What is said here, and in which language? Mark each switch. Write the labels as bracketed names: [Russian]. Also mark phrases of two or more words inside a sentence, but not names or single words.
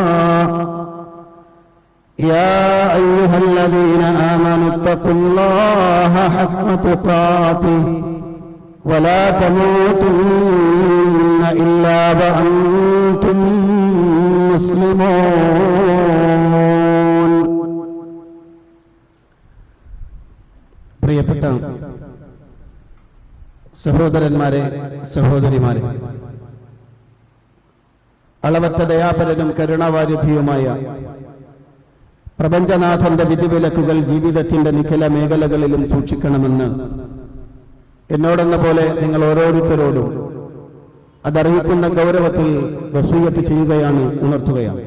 [Arabic] يا أيها الذين آمنوا اتقوا الله حق تقاته ولا تموتن إلا وأنتم [Malayalam] مسلمون പ്രിയപ്പെട്ട സഹോദരന്മാരെ സഹോദരിമാരെ, അളവറ്റ ദയാപരനും കരുണാവാരിധിയുമായ പ്രപഞ്ചനാഥന്റെ വിധിവിലക്കുകൾ ജീവിതത്തിന്റെ നിഖില മേഖലകളിലും സൂക്ഷിക്കണമെന്ന് എന്നോടെന്ന പോലെ നിങ്ങൾ ഓരോരുത്തരോടും അതർഹിക്കുന്ന ഗൗരവത്തിൽ വസൂയത്ത് ചെയ്യുകയാണ്, ഉണർത്തുകയാണ്.